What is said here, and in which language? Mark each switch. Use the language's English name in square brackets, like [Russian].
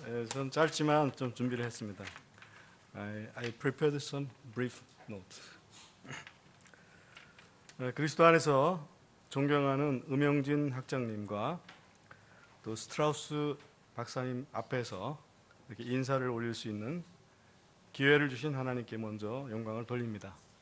[Korean] 전 짧지만 좀 준비를 했습니다. [English] I prepared some brief notes. [Korean] 그리스도 안에서 존경하는 음영진 학장님과 또 스트라우스 박사님 앞에서 이렇게 인사를 올릴 수 있는 기회를 주신 하나님께 먼저 영광을 돌립니다.